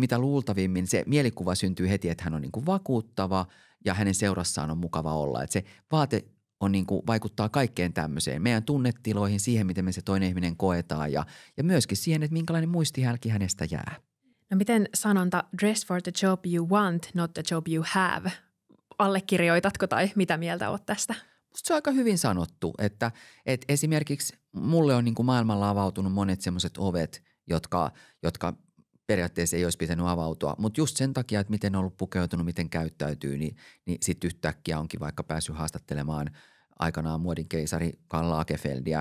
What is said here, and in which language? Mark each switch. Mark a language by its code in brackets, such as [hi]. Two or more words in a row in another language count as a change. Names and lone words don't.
[fi] Se mielikuva syntyy heti, että hän on niin kuin vakuuttava ja hänen seurassaan on mukava olla. Että se vaate on niin kuin, vaikuttaa kaikkeen tämmöiseen, meidän tunnetiloihin, siihen, miten me se toinen ihminen koetaan ja myöskin siihen, että minkälainen muistihälki hänestä jää. No miten sanonta [en] dress for the job you want, not the job you have? [fi] Allekirjoitatko tai mitä mieltä oot tästä? Musta se on aika hyvin sanottu, että esimerkiksi mulle on niin kuin maailmalla avautunut monet semmoiset ovet, jotka periaatteessa ei olisi pitänyt avautua. Mutta just sen takia, että miten on ollut pukeutunut, miten käyttäytyy, niin sitten yhtäkkiä onkin vaikka päässyt haastattelemaan aikanaan muodin keisari Karl Lagerfeldia.